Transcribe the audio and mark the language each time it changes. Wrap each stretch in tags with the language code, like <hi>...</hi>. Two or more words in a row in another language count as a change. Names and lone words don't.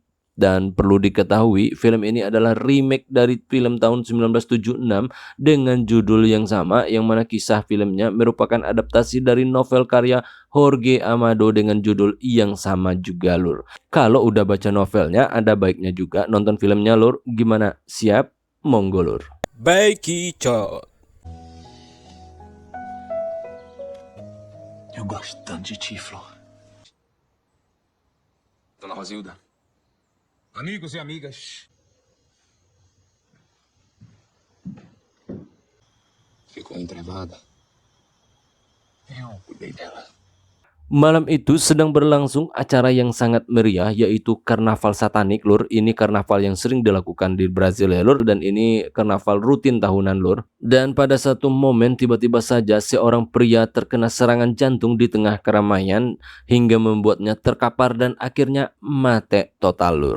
<id>Dan perlu diketahui, film ini adalah remake dari film tahun 1976 dengan judul yang sama, yang mana kisah filmnya merupakan adaptasi dari novel karya Jorge Amado dengan judul yang sama juga Lur. Kalau udah baca novelnya, ada baiknya juga nonton filmnya Lur. Gimana? Siap?</id> <jv>Monggo Lur.</jv> <id>Baik, Kicot.</id> <pt>Eu gosto tanto de ti, Flor. Dona Rosilda. Amigos e amigas, Ficou entrevada. Eu cuidei dela.</pt> <id>Malam itu sedang berlangsung acara yang sangat meriah, yaitu karnaval satanik Lur. Ini karnaval yang sering dilakukan di Brazil ya Lur, dan ini karnaval rutin tahunan Lur. Dan pada satu momen tiba-tiba saja seorang pria terkena serangan jantung di tengah keramaian hingga membuatnya terkapar dan akhirnya mati total Lur.</id>